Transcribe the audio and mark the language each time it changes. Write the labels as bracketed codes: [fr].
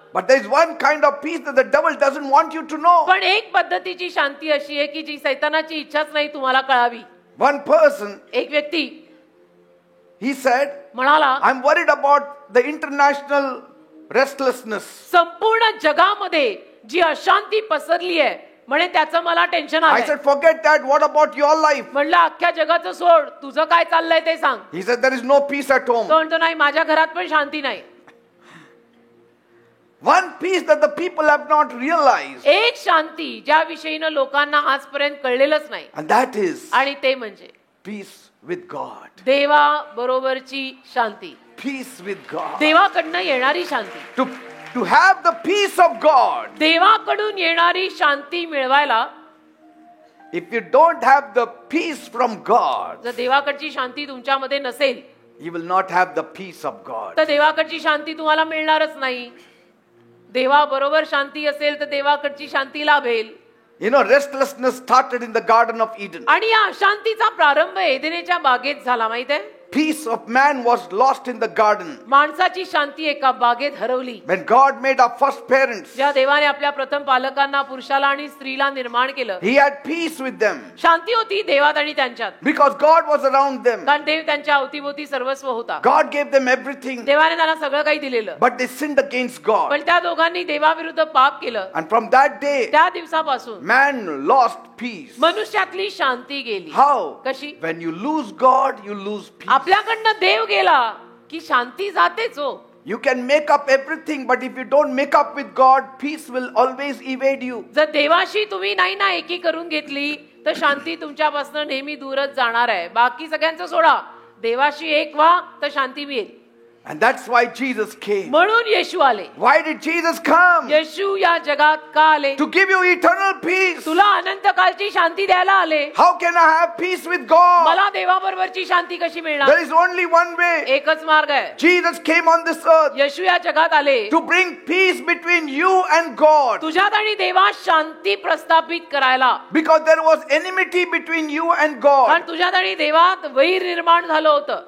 [en] But there is one kind of peace that the devil doesn't want you to know. [mr] पण एक पद्धतीची शांती अशी आहे की जी सैतानाची इच्छाच नाही तुम्हाला कळावी. [en] One person, [mr] एक व्यक्ती [en] he said, [mr] म्हणाला [en] I'm worried about the international restlessness. [mr] संपूर्ण जगामध्ये जी अशांती पसरली आहे म्हणे त्याचं मला टेन्शन [en] I [mr] आहे. [en] said, forget that. What about your life? [mr] म्हणलं अख्ख्या जगाचं सोड, तुझं काय चाललंय ते सांग. [en] He said, there is no peace at home. [mr] तो म्हणतो नाही माझ्या घरात पण शांती नाही. [en] One peace that the people have not realized. [mr] एक शांती ज्या विषयीनं लोकांना आजपर्यंत कळलेलंच नाही. [en] And that is [mr] आणि ते म्हणजे [en] peace with God. [mr] देवा बरोबरची शांती. [en] Peace with God. [mr] देवाकडनं येणारी शांती. [en] To have the peace of God. [mr] देवाकडून येणारी शांती मिळवायला [en] If you don't have the peace from God, [mr] जर देवाकडची शांती तुमच्यामध्ये नसेल [en] you will not have the peace of God. [mr] तर देवाकडची शांती तुम्हाला मिळणारच नाही. देवा बरोबर शांती असेल तर देवाकडची शांती लाभेल. [en] You know, restlessness started in the Garden of Eden. [mr] आणि या अशांतीचा प्रारंभ एदेनेच्या बागेत झाला माहित आहे. [en] Peace of man was lost in the garden. [mr] माणसाची शांती एका बागेत हरवली. [en] When God made our first parents, [mr] ज्या देवाने आपल्या प्रथम पालकांना पुरुषाला आणि स्त्रीला निर्माण केलं [en] He had peace with them [mr] शांती होती देवात आणि त्यांच्यात. [en] because God was around them. [mr] कारण देव त्यांच्या अवतीभोवती सर्वस्व होता. [en] God gave them everything, [mr] देवाने त्यांना सगळं काही दिलेलं. [en] but they sinned against God. [mr] पण त्या दोघांनी देवाविरुद्ध पाप केलं. [en] And from that day, [mr] त्या दिवसापासून [en] man lost peace. [mr] मनुष्यातली शांती गेली. [en] How? [mr] कशी? [en] When you lose God, you lose peace. [mr] आपल्याकडनं देव गेला की शांती जातेच हो. [en] You can make up everything, but if you don't make up with God, peace will always evade you. [mr] जर देवाशी तुम्ही नाही ना एकी करून घेतली तर शांती तुमच्यापासून नेहमी दूरच जाणार आहे. बाकी सगळ्यांचं सोडा, देवाशी एक व्हा तर शांती मिळेल. [en] And that's why Jesus came. [mr] म्हणून येशू आले. [en] Why did Jesus come? [mr] येशू या जगात का आले? [en] To give you eternal peace. [mr] तुला अनंत कालची शांती द्यायला आले. [en] How can I have peace with God? [mr] मला देवाबरोबरची शांती कशी मिळणार? [en] There is only one way. [mr] एकच मार्ग आहे. [en] Jesus came on this earth [mr] येशू या जगात आले [en] to bring peace between you and God. [mr] तुझ्यात आणि देवात शांती प्रस्थापित करायला. [en] Because there was enmity between you and God. [mr] कारण तुझ्यात आणि देवात वैर निर्माण झालं होतं.